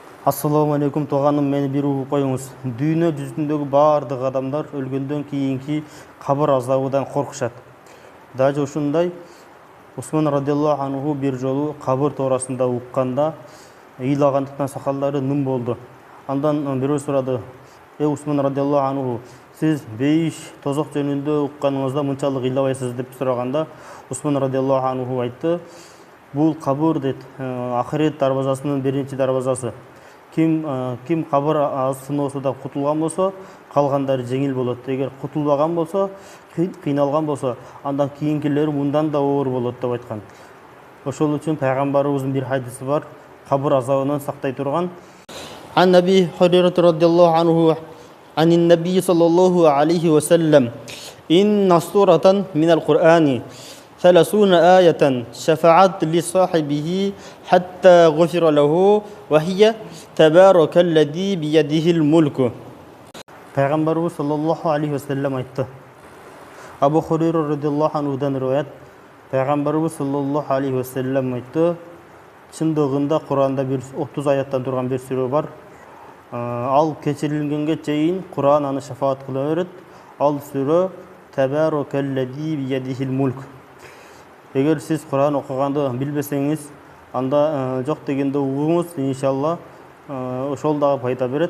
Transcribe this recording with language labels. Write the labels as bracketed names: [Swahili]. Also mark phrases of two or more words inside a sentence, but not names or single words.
[Arabic] السلام عليكم, [Kazakh] туғаным, мені бір ұғып қойыңыз. [Kyrgyz] Дүйнө жүзүндөгү бардык адамдар өлгөндөн кийинки кабыр азабынан коркушат. Дажы ушундай Усман [Arabic] رضي الله عنه [Kyrgyz] бир жолу кабыр туурасында укканда ыйлагандыктан сакалдары ным болду. Андан бирөө сурады: [Arabic] Усман رضي الله عنه, [Kyrgyz] сиз бейиш тозок жөнүндө укканыңызда мынчалык ыйлабайсыз деп сураганда, Усман [Arabic] رضي الله عنه [Kyrgyz] айтты: бул кабыр дейт, ахирет дарбазасынын биринчи дарбазасы. Ким кабыр сыноосудан кутулган болсо, калгандары жеңил болот. Эгер кутулбаган болсо, кыйналган болсо, андан кийинкилери мындан да оор болот деп айткан. Ошол үчүн пайгамбарыбыздын бир хадиси бар, кабыр азабынан сактай турган. [Arabic] عن أبي هريرة رضي الله عنه عن النبي صلى الله عليه وسلم إن سورة من القرآن 30 آية شفعت لصاحبه حتى غفر له وهي تبارك الذي بيده الملك. [Kyrgyz] Пайгамбарыбыз [Arabic] صلى الله عليه وسلم [Kyrgyz] айтты. Абу Хурайра радиаллаху анхудан риwayat. Пайгамбарыбыз [Arabic] صلى الله عليه وسلم [Kyrgyz] айтты: чындыгында Куранда бир 30 аяттан турган бир сүрө бар. Ал кечирилгенге чейин Куран аны шафаат кыла берет. Ал сүрө [Arabic] تبارك الذي بيده الملك. [Kyrgyz] Эгер сиз Куран окуганды билбесеңиз, анда жок дегенде угуңуз, иншалла ошол дагы пайда берет.